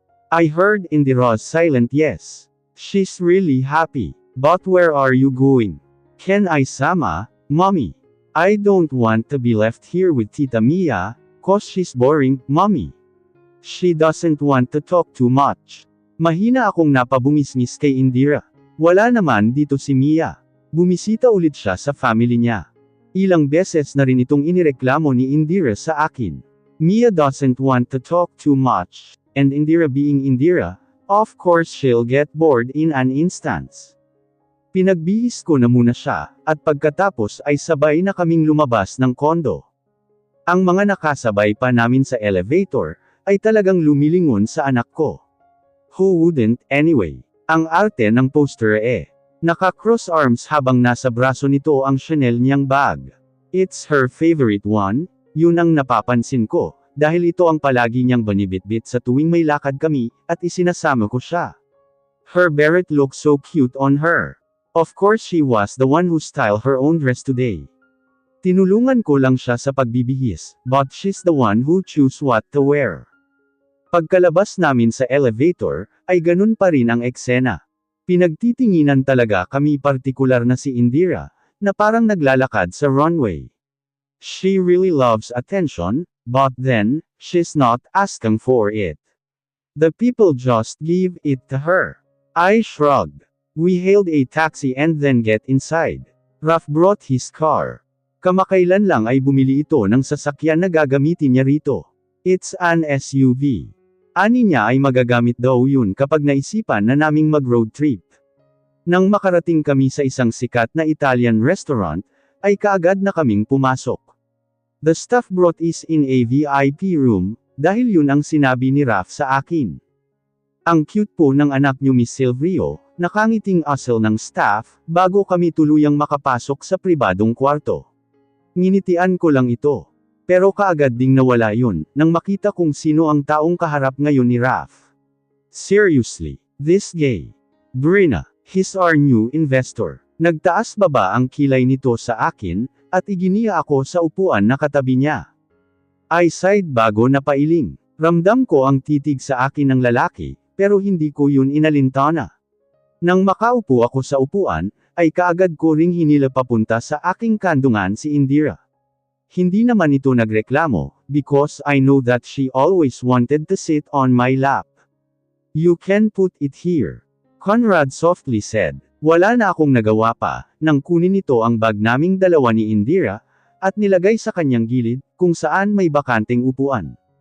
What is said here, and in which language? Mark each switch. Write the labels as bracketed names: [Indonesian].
[English] I heard Indira's silent yes. She's really happy. But where are you going? Can I sama, mommy? I don't want to be left here with Tita Mia, cause she's boring, mommy. She doesn't want to talk too much. [Filipino] Mahina akong napabungisngis kay Indira. Wala naman dito si Mia. Bumisita ulit siya sa family niya. Ilang beses na rin itong inireklamo ni Indira sa akin. [English] Mia doesn't want to talk too much, and Indira being Indira, of course she'll get bored in an instance. [Filipino] Pinagbihis ko na muna siya, at pagkatapos ay sabay na kaming lumabas ng kondo. Ang mga nakasabay pa namin sa elevator, ay talagang lumilingon sa anak ko. [English] Who wouldn't, anyway? [Filipino] Ang arte ng poster eh. Naka-cross arms habang nasa braso nito ang Chanel niyang bag. [English] It's her favorite one, [Filipino] yun ang napapansin ko, dahil ito ang palagi niyang banibitbit sa tuwing may lakad kami, at isinasama ko siya. [English] Her beret looks so cute on her. Of course she was the one who styled her own dress today. [Filipino] Tinulungan ko lang siya sa pagbibihis, [English] but she's the one who choose what to wear. [Filipino] Pagkalabas namin sa elevator, ay ganun pa rin ang eksena. Pinagtitinginan talaga kami partikular na si Indira, na parang naglalakad sa runway. [English] She really loves attention, but then, she's not asking for it. The people just give it to her. I shrugged. We hailed a taxi and then get inside. Raf brought his car. [Filipino] Kamakailan lang ay bumili ito ng sasakyan na gagamitin niya rito. [English] It's an SUV. [Filipino] Ani niya ay magagamit daw yun kapag naisipan na naming mag-road trip. Nang makarating kami sa isang sikat na Italian restaurant, ay kaagad na kaming pumasok. [English] The staff brought us in a VIP room, [Filipino] dahil yun ang sinabi ni Raf sa akin. Ang cute po ng anak niyo Miss Silvio, nakangiting asal ng staff, bago kami tuluyang makapasok sa pribadong kwarto. Nginitian ko lang ito. Pero kaagad ding nawala yun, nang makita kung sino ang taong kaharap ngayon ni Raf. [English] Seriously, this gay. Brina, he's our new investor. [Filipino] Nagtaas baba ang kilay nito sa akin, at iginiya ako sa upuan na katabi niya. [English] I sighed [Filipino] bago napailing. Ramdam ko ang titig sa akin ng lalaki, pero hindi ko yun inalintana. Nang makaupo ako sa upuan, ay kaagad ko ring hinila papunta sa aking kandungan si Indira. Hindi naman ito nagreklamo, [English] because I know that she always wanted to sit on my lap. You can put it here. Conrad softly said. [Filipino] Wala na akong nagawa pa, nang kunin nito ang bag naming dalawa ni Indira, at nilagay sa kanyang gilid, kung saan may bakanteng upuan.